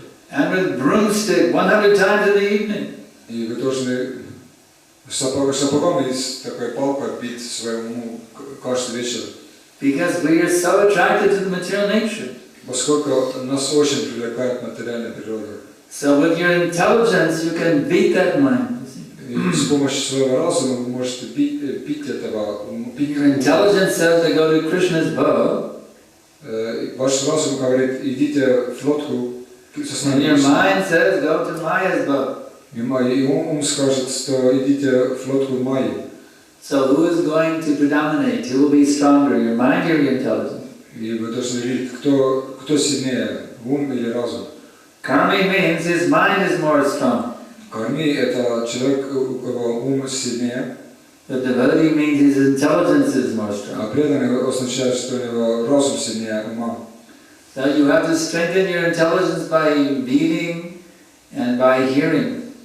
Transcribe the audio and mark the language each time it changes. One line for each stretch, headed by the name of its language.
English: And with broomstick 100 times in the evening.
Russian: И вы должны сапогом и с такой палкой бить своему каждый вечер.
English: Because we are so attracted to the material nature.
Russian: Поскольку нас очень привлекает материальная природа.
English: So with your intelligence you can beat that mind.
Russian: И с помощью своего разума вы можете бить этого.
English: Your intelligence says to go to Krishna's boat.
Russian: Ваш разум говорит, идите в лодку.
English: And your mind says go to Maya's boat.
Russian: И ум скажет, что идите в лодку Майи.
English: So who is going to predominate? Who will be stronger, your mind or your intelligence?
Russian: И вы должны видеть, кто сильнее, ум или разум.
English: Karmi means his mind is more strong.
Russian: Карми – это человек, у кого ум сильнее.
English: The devotee means his intelligence is more strong.
Russian: А преданный означает, что у него разум сильнее ума.
English: So you have to strengthen your intelligence by reading and by hearing.